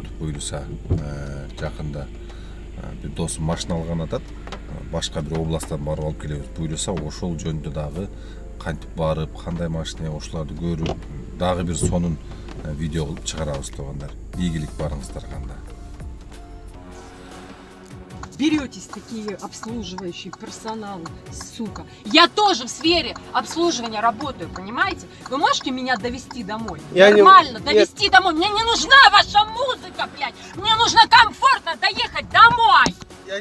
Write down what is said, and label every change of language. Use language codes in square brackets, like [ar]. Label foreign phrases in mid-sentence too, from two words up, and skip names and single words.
[ky] Буюрса жакында бир досум машина алган атат. Башка бир областтан барып алып келебиз. Буюрса ошол жөнүндө дагы кантип барып, кандай машина ошолорду көрүп, дагы бир сонун видео кылып чыгарабыз туугандар. Ийгилик барыңыздарга анда. [ru] Беретесь такие обслуживающие персоналы, сука. Я тоже в сфере обслуживания работаю, понимаете? Вы можете меня довести домой? Нормально, довести домой. Мне не нужна ваша музыка, блядь. Мне нужно комфортно доехать домой.